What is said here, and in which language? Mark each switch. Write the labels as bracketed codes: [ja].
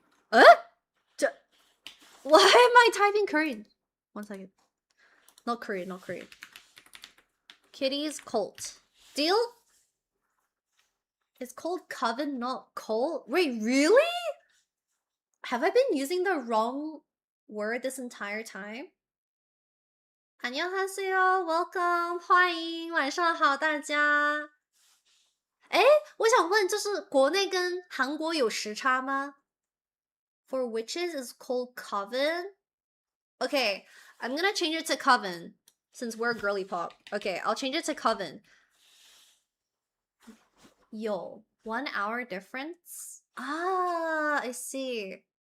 [en] Why am I typing Korean? 1 second. Not Korean, not Korean. Kitty's Cult. Deal? It's called Coven, not Cult? Wait, really? Have I been using the wrong word this entire time? [ko] 안녕하세요, [en] welcome, [zh] 欢迎，晚上好，大家。哎，我想问，就是国内跟韩国有时差吗？ [en] For witches is called Coven? Okay, I'm gonna change it to Coven, since we're girly pop. Okay, I'll change it to Coven. Yo, 1 hour difference? Ah, I see.